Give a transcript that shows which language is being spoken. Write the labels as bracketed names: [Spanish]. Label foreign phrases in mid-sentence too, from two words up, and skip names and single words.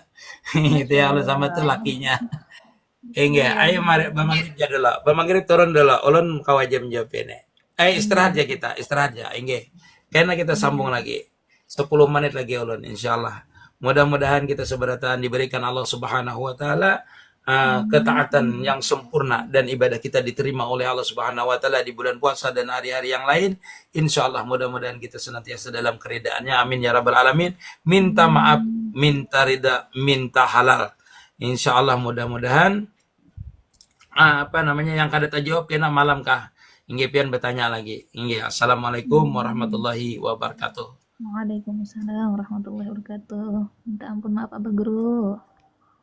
[Banjar] Itu ya ulun sama tuh lakinya. Nggih, ayo mari bamaghrib aja dulu. Bamaghrib turun dulu. Ulun kawajib jawab ini. [Indonesian] Istirahat aja kita, istirahat aja. [Banjar] Nggih. [Indonesian] Karena kita sambung lagi. 10 menit lagi ulun insyaallah. Mudah-mudahan kita seberatan diberikan [Arabic] الله سبحانه وتعالى [Indonesian] ketaatan yang sempurna dan ibadah kita diterima oleh [Arabic] الله سبحانه وتعالى [Indonesian] di bulan puasa dan hari-hari yang lain. Insyaallah mudah-mudahan kita senantiasa dalam keridhaannya. [Arabic] آمين يا رب العالمين. [Indonesian] Minta maaf, minta ridha, minta halal. [Banjar] Insyaallah mudah-mudahan apa namanya yang kada tajawab kena malam kah? Inggih pian bertanya lagi. Inggih. [Arabic] السلام عليكم ورحمة الله وبركاته. وعليكم السلام ورحمة الله وبركاته. [Indonesian] Minta ampun maaf Abah Guru.